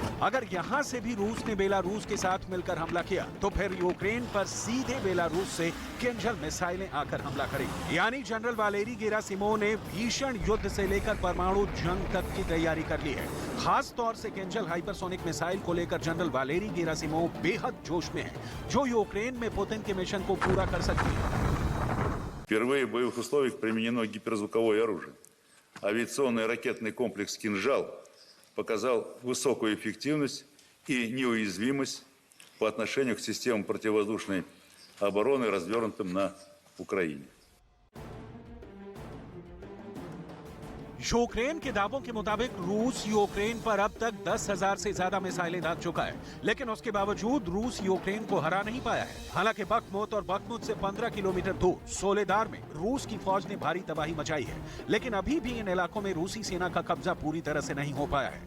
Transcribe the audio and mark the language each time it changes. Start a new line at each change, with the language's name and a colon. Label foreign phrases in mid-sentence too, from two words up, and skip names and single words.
Hindi: अगर यहां से भी रूस ने बेलारूस के साथ मिलकर हमला किया तो फिर यूक्रेन पर सीधे बेलारूस से किंजल मिसाइलें आकर हमला करेगी। यानी जनरल वालेरी गेरासिमोव ने भीषण युद्ध से लेकर परमाणु जंग तक की तैयारी कर ली है। खास तौर से किंजल
English: hypersonic missile
Hindi: को लेकर जनरल वालेरी गेरासिमोव बेहद जोश में है, जो यूक्रेन में पुतिन के मिशन को पूरा कर सकती है।
Russian: Впервые в боевых условиях применено гиперзвуковое оружие. Авиационный ракетный комплекс «Кинжал» показал высокую эффективность и неуязвимость по отношению к системам противовоздушной обороны, развернутым на Украине.
Hindi: यूक्रेन के दावों के मुताबिक रूस यूक्रेन पर अब तक 10,000 से ज्यादा मिसाइलें दाग चुका है, लेकिन उसके बावजूद रूस यूक्रेन को हरा नहीं पाया है। हालांकि बखमुत और बखमुत से 15 किलोमीटर दूर सोलेदार में रूस की फौज ने भारी तबाही मचाई है, लेकिन अभी भी इन इलाकों में रूसी सेना का कब्जा पूरी तरह से नहीं हो पाया है।